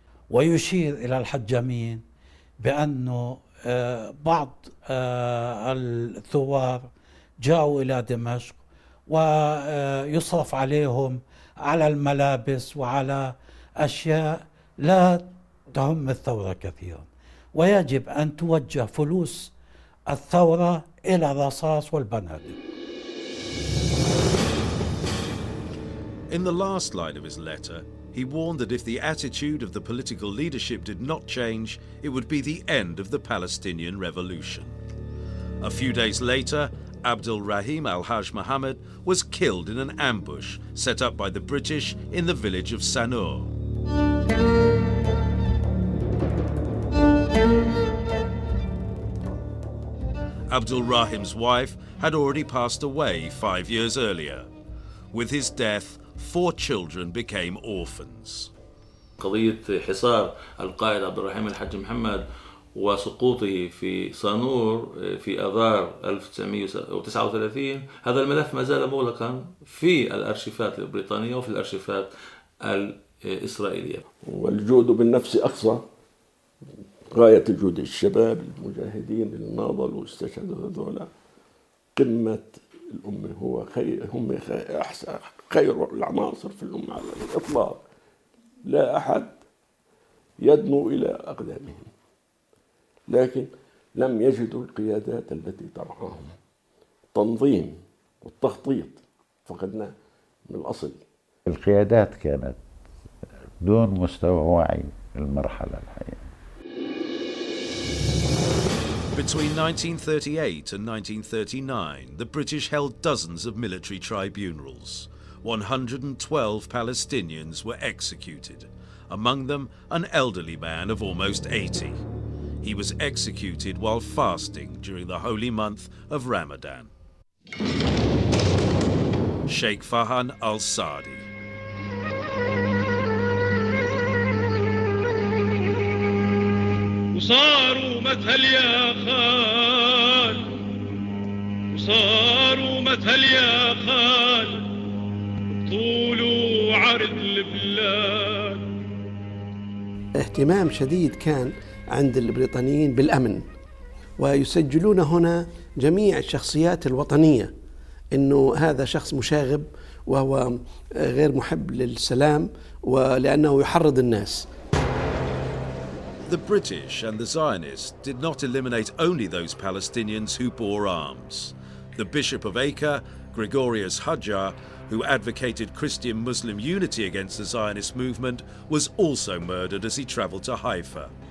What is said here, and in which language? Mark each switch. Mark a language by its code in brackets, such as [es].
[ar] ويشير إلى الحج أمين بأنه بعض الثوار جاءوا إلى دمشق ويصرف عليهم على الملابس وعلى أشياء لا تهم الثورة كثيرا، ويجب أن توجه فلوس الثورة إلى الرصاص والبنادق. [en] In the last line of his letter, he warned that if the attitude of the political leadership did not change, it would be the end of the Palestinian revolution. A few days later, Abdul Rahim al-Haj Muhammad was killed in an ambush set up by the British in the village of Sanur. Abdul Rahim's wife had already passed away 5 years earlier. With his death, 4 children became orphans. [ar] قضية حصار القائد عبد الرحيم الحج محمد وسقوطه في صانور في آذار 1939، هذا الملف ما زال مغلقا في الأرشيفات البريطانية وفي الأرشيفات الإسرائيلية. والجود بالنفس أقصى غاية الجود، الشباب المجاهدين اللي ناضلوا واستشهدوا هذولا قمة الأمة، هم خير العناصر في الأمة على الإطلاق، لا أحد يدنو إلى أقدامهم، لكن لم يجدوا القيادات التي ترعاهم. تنظيم والتخطيط فقدناه من الأصل. القيادات كانت دون مستوى وعي المرحلة الحقيقة. [en] Between 1938 and 1939, the British held dozens of military tribunals. 112 Palestinians were executed, among them an elderly man of almost 80. He was executed while fasting during the holy month of Ramadan. Sheikh Fahan al-Sadi. [ar] وصاروا مثل يا خال وصاروا مثل يا خال طول وعرض البلاد. اهتمام شديد كان عند البريطانيين بالأمن، ويسجلون هنا جميع الشخصيات الوطنية إنه هذا شخص مشاغب وهو غير محب للسلام ولأنه يحرض الناس. [en] The British and the Zionists did not eliminate only those Palestinians who bore arms. The Bishop of Acre, Gregorius Hajjar, who advocated Christian-Muslim unity against the Zionist movement, was also murdered as he travelled to Haifa.